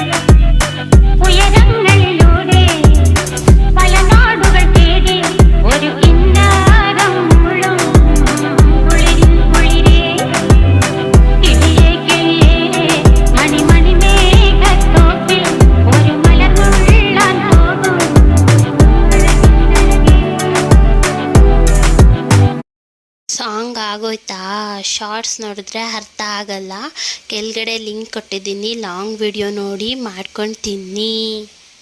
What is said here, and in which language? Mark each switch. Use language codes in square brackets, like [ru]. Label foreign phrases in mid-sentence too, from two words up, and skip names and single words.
[ml] ഉയരങ്ങളിലൂടെ പല നാടുകൾ തേടി ഒരു കിന്നാരം മുള്ളും കുളിരിൻ കുളിരേ കിളിയേ കിളിയേ മണി മണി മേഘത്തോപ്പിൽ ഒരു മലർന്നുള്ളാൻ പോകും [kn] ಸಾಂಗ್ ಆಗೋಯ್ತಾ? ಶಾರ್ಟ್ಸ್ ನೋಡಿದ್ರೆ ಅರ್ಥ ಆಗಲ್ಲ. ಕೆಳಗಡೆ ಲಿಂಕ್ ಕೊಟ್ಟಿದ್ದೀನಿ, [en] long video [kn] ನೋಡಿ ಮಾಡ್ಕೊಂಡು ತಿನ್ನಿ.